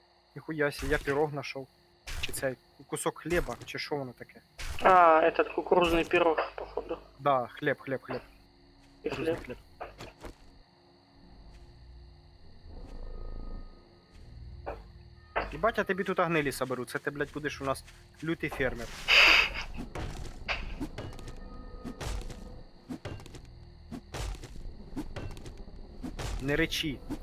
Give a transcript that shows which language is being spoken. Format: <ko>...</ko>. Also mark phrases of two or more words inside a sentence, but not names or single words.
<uk>Ніхуя сі, я пірог знайшов. Чи цей кусок хліба, чи що воно таке? А,</uk> <ru>этот кукурузный пирог, походу.</ru> <uk>Да, хліб.</uk> <ru>И</ru> <uk>Кукурузний</uk> <ru>хлеб.</ru> <uk>хліб. Єбать, я тобі тут гнилі соберу. Це ти, блядь, будеш у нас лютий фермер. Не речі.</uk>